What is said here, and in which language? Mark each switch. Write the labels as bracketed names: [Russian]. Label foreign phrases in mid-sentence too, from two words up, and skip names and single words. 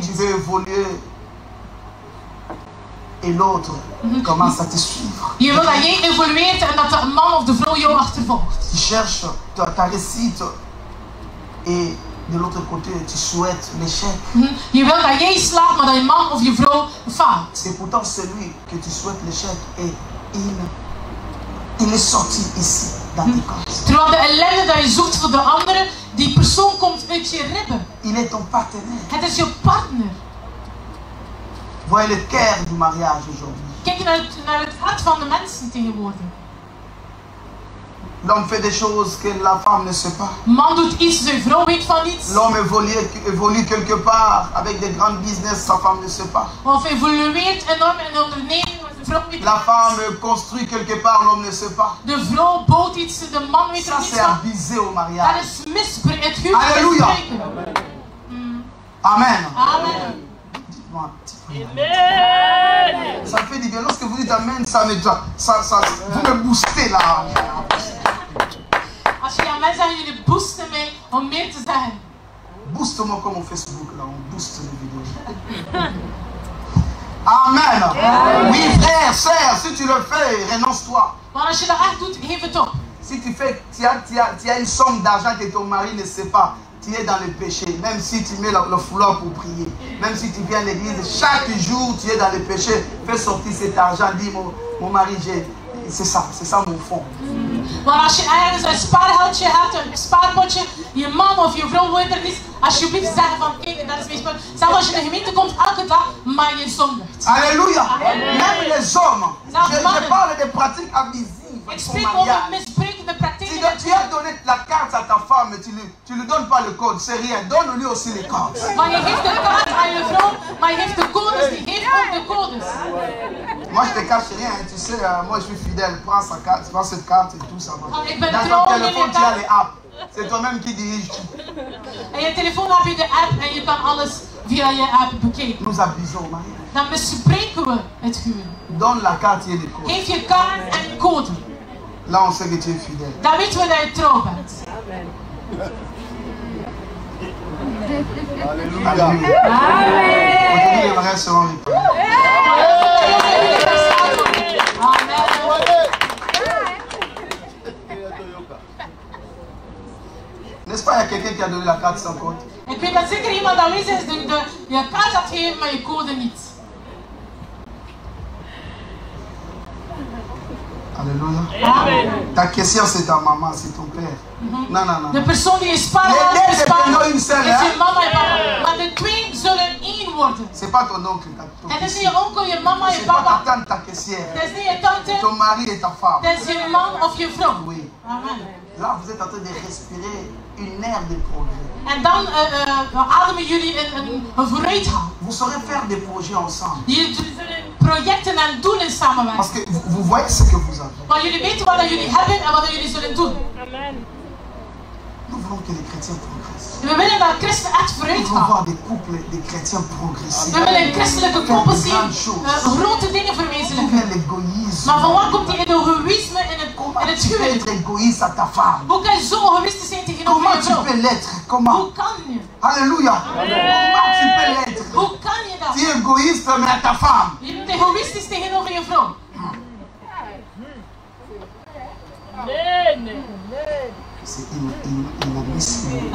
[French] Tu veux évoluer. Et l'autre commence à te suivre. [Dutch] Je wil dat jij evolueert en dat de man of de vrouw jou achtervolgt. [French] Tu cherches ta réussite. Et de l'autre côté, tu souhaites l'échec. [Dutch] Je wil dat jij slaagt, maar dat je man of je vrouw faalt. [French] Et pourtant celui que tu souhaites l'échec et il est sorti ici dans tes comptes. [Dutch] Terwijl de ellende dat je zoekt voor de andere, die persoon komt uit je ribben. [French] Il est ton partenaire. [Dutch] Het is je partner. [French] Voyez le cœur du mariage aujourd'hui. [Dutch] Kijk naar het hart van de mensen tegenwoordig. [French] L'homme fait des choses que la femme ne sait pas. [Dutch] Man doet iets, zijn vrouw weet van niets. [French] L'homme évolue quelque part avec des grands business, sa femme ne sait pas. [Dutch] Of evolueert enorm in de onderneming, maar de vrouw weet [French] La [Dutch] niets. [French] femme construit quelque part, l'homme ne sait pas. [Dutch] De vrouw bouwt iets, de man weet er [French] Ça [Dutch] niets [French] c'est [Dutch] van. [French] abusé au [Dutch] Dat [French] mariage. [Dutch] is misbruik. Het huwelijk is [French] Alléluia. [Dutch] misbruiken. [French] Amen. Amen. Dites-moi un petit peu. Ça fait du bien. Lorsque vous dites Amen, vous me boostez là. [Dutch] Als je amen zegt, jullie boosten mij om meer te zeggen. [French] Booste-moi comme au Facebook là, on booste les vidéos. Amen. Oui frère, sœur, si tu le fais, renonce-toi. [Dutch] Maar als je dat echt doet, geef het op. [French] Si tu as une somme d'argent que ton mari ne sait pas, tu es dans le péché. Même si tu mets le foulard pour prier, même si tu viens à l'église, chaque jour tu es dans le péché, fais sortir cet argent, dis mon mari, c'est ça mon fond. [Dutch] Maar als je ergens een spaargeldje hebt, een spaarpotje, je man of je vrouw wil er niet, alsjeblieft zeggen van kijk, dat is mijn spaar. Zelfs als je in de gemeente komt elke dag, maar je zondigt. [French] Alléluia. Même les hommes, je parle des pratiques abusives. [Dutch] Ik spreek over misbruikende praktijken. [French] Tu as donné la carte à ta femme, tu ne lui donnes pas le code, c'est rien. Donne-lui aussi les codes. [Dutch] Maar je geeft de kaart aan je vrouw, maar je geeft de codes, die geeft ook de codes. [French] Moi je te cache rien, tu sais, moi je suis fidèle, prends cette carte et tout ça va. Dans ton téléphone tu as les apps, c'est toi-même qui dirige tout. [Dutch] En je telefoon heb je de app en je kan alles via je app bekijken. [French] Nous abusons au mariage. [Dutch] Dan bespreken we het huwelijk. [French] Donne la carte et les codes. [Dutch] Geef je kaart en code. [French] Là on sait que tu es fidèle. [Dutch] Dan weten we dat je trouw bent. [French] Alléluia. Aujourd'hui les mariages seront réparés. N'est-ce pas, il y a quelqu'un qui a donné la carte sans code? [Dutch] Ik weet dat zeker iemand aanwezig is die je kaart had gegeven, maar je code niet. [French] Alléluia. Amen. Ta question c'est ta maman, c'est ton père. Non. [Dutch] De persoon die je spaargeld [French] Les deux [Dutch] bespaart, [French] deviendront une seule, [Dutch] is je hè? mama en papa. Maar de twee zullen één worden. [French] C'est pas ton oncle, ton [Dutch] Het is niet [French] fils. [Dutch] je onkel, je mama, je [French] C'est pas ta [Dutch] papa. [French] tante, ta caissière. [Dutch] Het is niet je tante, [French] Ton mari et ta femme. [Dutch] het is je man of je vrouw. [French] Oui. Amen. Là, vous êtes en train de respirer une ère de progrès. [Dutch] En dan ademen jullie een vooruitgang. [French] Vous saurez faire des projets ensemble. [Dutch] Jullie zullen projecten en doelen samenwerken. [French] Parce que vous voyez ce que vous avez. [Dutch] Maar jullie weten wat dat jullie hebben en wat dat jullie zullen doen. [French] Amen. Nous voulons que les chrétiens progressent. [Dutch] We willen dat christen echt [French] Nous [Dutch] vooruit [French] voulons [Dutch] gaan. [French] voir des couples, des chrétiens progresser. [Dutch] We willen christelijke koppels zien grote dingen [French] D'où [Dutch] verwezenlijken. [French] vient l'égoïsme? [Dutch] Maar van waar komt die egoïsme in het [French] Comment tu peux [Dutch] huwelijk? [French] être égoïste à ta femme? [Dutch] Hoe kan je zo egoïstisch zijn tegenover [French] Comment [Dutch] je [French] tu [Dutch] vrouw? [French] peux l'être Comment? [Dutch] Hoe kan je? [French] Alléluia. Comment tu peux l'être? [Dutch] Hoe kan je dat? [French] Tu es égoïste mais à ta femme. [Dutch] Je bent egoïstisch tegenover je vrouw. [French] C'est inadmissible.